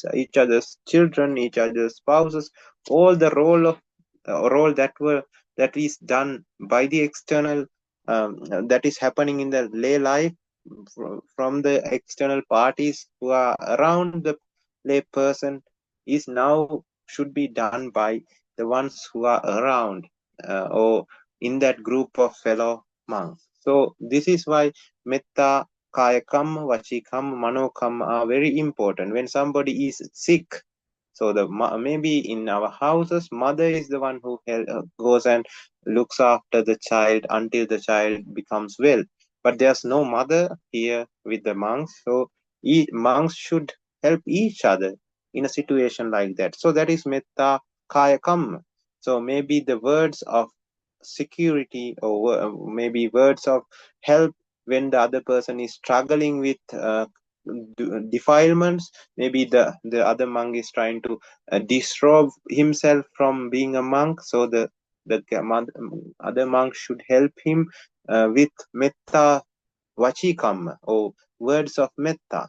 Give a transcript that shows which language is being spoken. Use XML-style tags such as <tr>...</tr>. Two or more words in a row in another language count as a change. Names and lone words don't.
<en>each other's children, each other's spouses, all the role that is done by the external, that is happening in the lay life from the external parties who are around the lay person, is now should be done by the ones who are around, or in that group of fellow monks. So this is why</en> <pi>metta, kaya kamma, vachi kamma, mano kamma</pi> <en>are very important. When somebody is sick, so maybe in our houses, mother is the one who goes and looks after the child until the child becomes well. But there's no mother here with the monks, so monks should help each other in a situation like that. So that is</en> <pi>metta kaya kamma.</pi> <en>So maybe the words of security, or maybe words of help when the other person is struggling with defilements. Maybe the other monk is trying to disrobe himself from being a monk, so the other monk should help him with</en> <pi>metta vachikam,</pi> <en>or words of metta.</en>